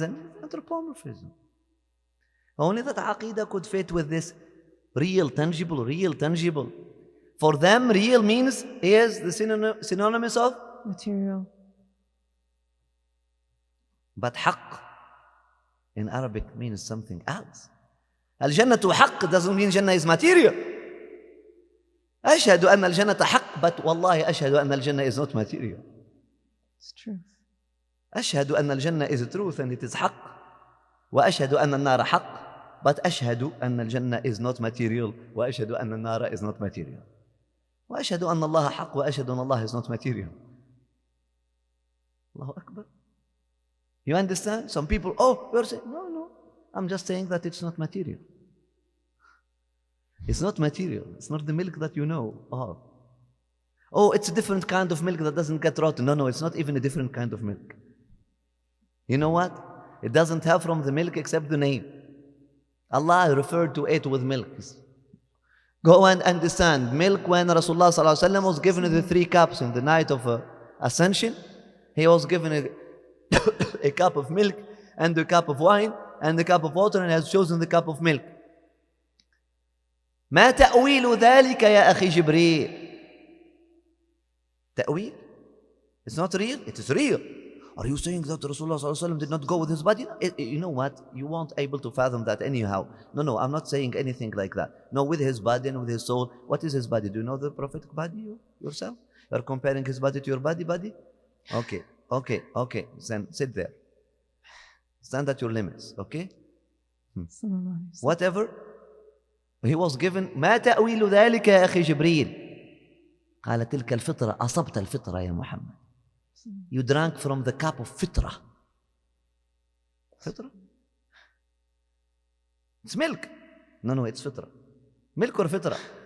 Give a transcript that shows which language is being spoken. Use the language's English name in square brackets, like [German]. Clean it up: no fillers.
[English] And anthropomorphism. Only that aqidah could fit with this real, tangible, real, tangible. For them, real means is the synonymous of Material. but haqq in Arabic means something else. Al-Jannatu haqq doesn't mean Jannah is material. [Arabic] أشهد أن الجنة حق, [English] but [Arabic] والله أشهد أن الجنة [English] is not material. It's truth. [Arabic] أشهد أن الجنة [English] is truth and it is حق. [Arabic] وأشهد أن النار حق, [English] but [Arabic] أشهد أن الجنة [English] is not material. [Arabic] وأشهد أن النار [English] is not material. [Arabic] وأشهد أن الله حق وأشهد أن الله [English] is not material. Allahu Akbar. You understand? Some people, you're saying, no, I'm just saying that it's not material. It's not material. It's not the milk that you know. It's a different kind of milk that doesn't get rotten. No, it's not even a different kind of milk. You know what? It doesn't have from the milk except the name. Allah referred to it with milk. Go and understand. Milk, when Rasulullah ﷺ was given the 3 cups in the night of Ascension, he was given a cup of milk and a cup of wine and a cup of water, and has chosen the cup of milk. [Arabic] ما تأويل ذلك يا أخي جبريل؟ تأويل? [English] It's not real? It is real. Are you saying that Rasulullah ﷺ did not go with his body? You know what? You won't able to fathom that anyhow. No, I'm not saying anything like that. No, with his body and with his soul. What is his body? Do you know the prophetic body yourself? You are comparing his body to your body? Okay. Then sit there. Stand at your limits, okay? Whatever. He was given [Arabic] ما تأويل ذلك يا أخي جبريل؟ قال تلك الفطرة أصبت الفطرة يا محمد. [English] You drank from the cup of fitra. Fitra? It's milk. No, it's fitra. Milk or fitra?